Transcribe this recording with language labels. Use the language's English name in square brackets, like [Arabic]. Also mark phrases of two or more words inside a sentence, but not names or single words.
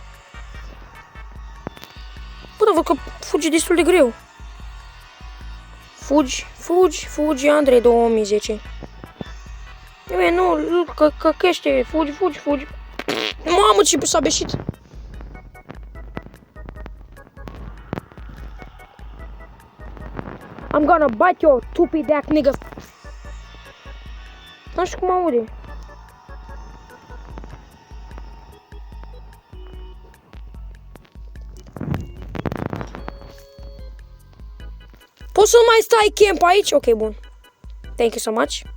[Romanian] Bă, dar văd că fugi destul de greu. Fugi, Andrei 2010. E, nu, căchește, fugi. Mamă, ce s-a beșit. [English] I'm gonna bite your stupid ass nigga. [Romanian] Nu știu cum aude. Poți să mai stai camp aici? Ok, bun. [English] Thank you so much.